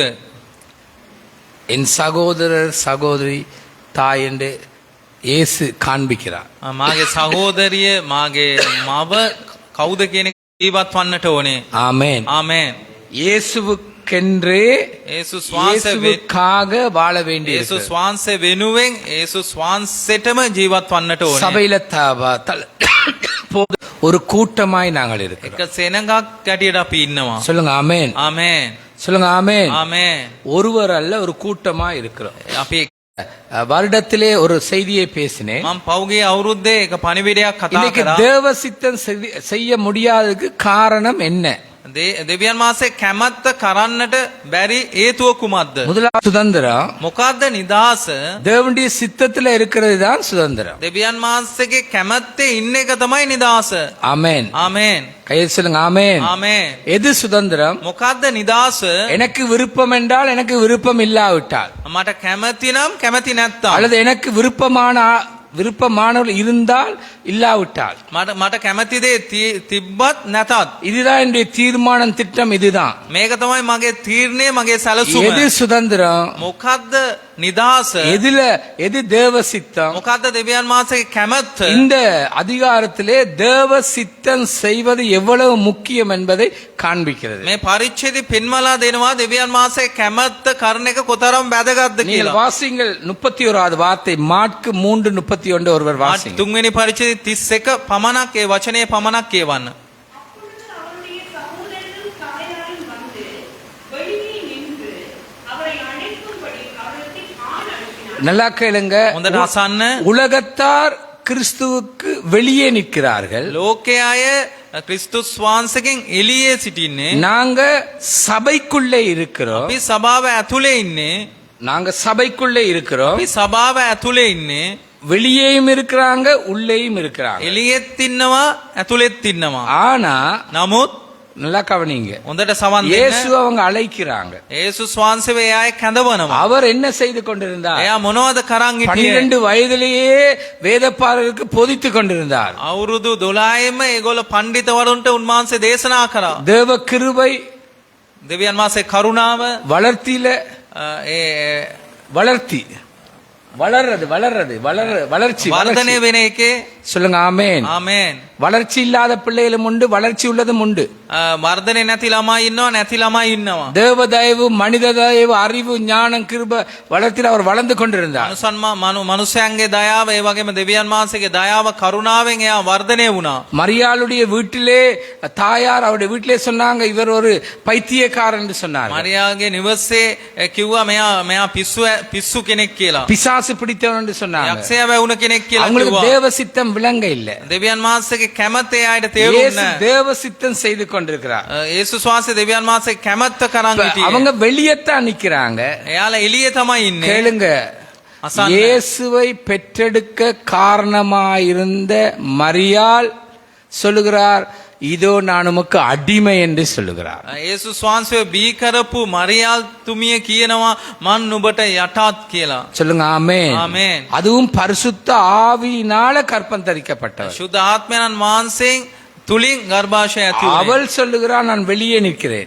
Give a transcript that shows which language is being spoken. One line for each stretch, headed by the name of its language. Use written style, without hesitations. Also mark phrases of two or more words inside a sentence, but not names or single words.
Tamil: என் சகோதரர் சகோதரி தாய் என்று இயேசு காண்பிக்கிறார்.
Sinhala: මාගේ සහෝදරිය මාගේ මව කවුද කියන එක ජීවත් වන්නට ඕනේ.
Tamil: ஆமென்.
Sinhala: ආමේන්.
Tamil: இயேசுவுக்கென்றே
Sinhala: යේසුස් වහන්සේ
Tamil: இயேசுவுக்காக வாழ வேண்டியது.
Sinhala: යේසුස් වහන්සේ වෙනුවෙන් යේසුස් වහන්සේටම ජීවත් වන්නට ඕනේ.
Tamil: சபையில ஒரு கூட்டமாய் நாங்கள் இருக்கிறோம்.
Sinhala: එක සෙනඟක් ගැටියට අපි ඉන්නවා.
Tamil: சொல்லுங்க ஆமென்.
Sinhala: ආමේන්.
Tamil: சொல்லுங்க ஆமென்.
Sinhala: ආමේன்.
Tamil: ஒருவர் அல்ல, ஒரு கூட்டமா இருக்கிறோம்.
Sinhala: අපි
Tamil: வருடத்திலே ஒரு செய்தியை பேசினேன்.
Sinhala: මම පෞගේ අවුරුද්දේ එක පණිවිඩයක් කතා
Tamil: இன்னைக்கு
Sinhala: කරා.
Tamil: தேவ சித்தம் செய்ய முடியாததுக்கு காரணம் என்ன?
Sinhala: දෙවියන් වහන්සේ කැමැත්ත කරන්නට බැරි හේතුව කුමක්ද?
Tamil: முதலாவது சுதந்திரம்.
Sinhala: මොකද්ද නිදහස?
Tamil: தேவனுடைய சித்தத்துல இருக்கிறது தான் சுதந்திரம்.
Sinhala: දෙවියන් වහන්සේගේ කැමැත්තේ ඉන්න එක තමයි නිදහස.
Tamil: ஆமென்.
Sinhala: ආමේන්.
Tamil: கையில் சொல்லுங்க ஆமென்.
Sinhala: ආමේன்.
Tamil: எது சுதந்திரம்?
Sinhala: මොකද්ද නිදහස?
Tamil: எனக்கு விருப்பம் என்றால் எனக்கு விருப்பம் இல்லாவிட்டால்,
Sinhala: මට කැමැති නම් කැමැති නැත්තම්,
Tamil: அல்லது எனக்கு விருப்பமானவர்கள் இருந்தால் இல்லாவிட்டால்,
Sinhala: මට කැමැති දේ තිබ්බත් නැතත්,
Tamil: இதுதான் என்னுடைய தீர்மானம், திட்டம் இதுதான்.
Sinhala: මේක තමයි මගේ තීරණය, මගේ සැලසුම.
Tamil: எது சுதந்திரம்?
Sinhala: මොකද්ද නිදහස?
Tamil: எது தேவ சித்தம்?
Sinhala: මොකද්ද දෙවියන් වහන්සේගේ කැමැත්ත?
Tamil: இந்த அதிகாரத்திலே தேவ சித்தம் செய்வது எவ்வளவு முக்கியம் என்பதை காண்பிக்கிறது.
Sinhala: මේ පරිච්ඡේදය පෙන්වලා දෙනවා දෙවියන් වහන්සේ කැමැත්ත කරන එක කොතරම් වැදගත්ද
Tamil: நீங்கள்
Sinhala: කියලා.
Tamil: வாசிங்கள் 31வது வார்த்தை, மாற்கு 3:31 ஒருவர் வாசிங்க.
Sinhala: තුන්වෙනි පරිච්ඡේදය 31 පමණක් ඒ වචනේ පමණක් කියවන්න.
Tamil: நல்லா கேளுங்க.
Sinhala: හොඳට අසන්න.
Tamil: உலகத்தார் கிறிஸ்துவுக்கு வெளியே நிற்கிறார்கள்.
Sinhala: ලෝකයේ අය ක්‍රිස්තුස් වහන්සේගෙන් එළියේ සිටින්නේ.
Tamil: நாங்க சபைக்குள்ளே இருக்கிறோம்.
Sinhala: අපි සභාව ඇතුලේ ඉන්නේ.
Tamil: நாங்க சபைக்குள்ளே இருக்கிறோம்.
Sinhala: අපි සභාව ඇතුලේ ඉන්නේ.
Tamil: வெளியேயும் இருக்கிறாங்க, உள்ளேயும் இருக்கிறாங்க.
Sinhala: එළියෙත් ඉන්නවා, ඇතුලෙත් ඉන්නවා.
Tamil: ஆனா
Sinhala: නමුත්
Tamil: நல்லா கவனிங்க,
Sinhala: හොඳට සවන් දෙන්න.
Tamil: இயேசு அவங்க அழைக்கிறாங்க.
Sinhala: යේසුස් වහන්සේ ඒ අය කැඳවනවා.
Tamil: அவர் என்ன செய்து கொண்டிருந்தார்?
Sinhala: එයා මොනවද කරන් හිටියේ?
Tamil: 12 வயதிலேயே வேதப்பாரருக்கு போதித்துக் கொண்டிருந்தார்.
Sinhala: අවුරුදු 12ෙම ඒගොල්ල පඬිතවරුන්ට උන්වහන්සේ දේශනා කරා.
Tamil: தேவ கிருபை,
Sinhala: දෙවියන් වහන්සේ කරුණාව,
Tamil: வளர்த்தியில வளர்ச்சி
Sinhala: වර්ධනය වෙන එකේ.
Tamil: சொல்லுங்க ஆமென்.
Sinhala: ආමේන්.
Tamil: வளர்ச்சி இல்லாத பிள்ளைகளும் உண்டு, வளர்ச்சி உள்ளதும் உண்டு.
Sinhala: වර්ධනය නැති ළමයි ඉන්නවා, නැති ළමයි ඉන්නවා.
Tamil: தேவ தயவு, மனித தயவு, அறிவு, ஞானம், கிருப வளர்த்தில் அவர் வளர்ந்து கொண்டிருந்தார்.
Sinhala: මනුෂ්‍යයන්ගේ දයාව, ඒ වගේම දෙවියන් වහන්සේගේ දයාව, කරුණාවෙන් එයා වර්ධනය වුණා.
Tamil: மரியாளுடைய வீட்டிலே தாயார் அவருடைய வீட்டிலே சொன்னாங்க, இவர் ஒரு பைத்தியக்காரன் என்று சொன்னார்.
Sinhala: මරියාගේ නිවසේ කිව්වා මෙයා පිස්සු කෙනෙක් කියලා.
Tamil: பிசாசு பிசாசு பிடித்தவன் என்று சொன்னாங்க.
Sinhala: යක්ෂයා වැවුන කෙනෙක් කියලා
Tamil: அவங்களுக்கு
Sinhala: කිව්වා.
Tamil: தேவ சித்தம் விளங்க இல்ல.
Sinhala: දෙවියන් වහන්සේගේ කැමැත්ත එයාට
Tamil: இயேசு
Sinhala: තේරුන්නේ නැහැ.
Tamil: தேவ சித்தம் செய்து கொண்டிருக்கிறார்.
Sinhala: යේසුස් වහන්සේ දෙවියන් වහන්සේගේ කැමැත්ත කරන් හිටියේ.
Tamil: அவங்க வெளியத்தான் நிக்கிறாங்க.
Sinhala: එයාලා එළියේ තමයි ඉන්නේ.
Tamil: கேளுங்க,
Sinhala: அசாந்த.
Tamil: இயேசுவை பெற்றெடுக்க காரணமாயிருந்த மரியாள் சொல்லுகிறார், இதோ நான் உமக்கு அடிமை என்று சொல்லுகிறார்.
Sinhala: යේසුස් වහන්සේ බී කරපු මරියාල් තුමිය කියනවා මන් නුඹට යටත් කියලා.
Tamil: சொல்லுங்க ஆமென்.
Sinhala: ආමේන්.
Tamil: அதுவும் பரிசுத்த ஆவியினால கற்பம் தரிக்கப்பட்டவர்.
Sinhala: ශුද්ධ ආත්මයන් වහන්සේන් තුලින් ගර්භාෂය ඇති වුණේ.
Tamil: அவள் சொல்லுகிறார், நான் வெளியே நிற்கிறேன்.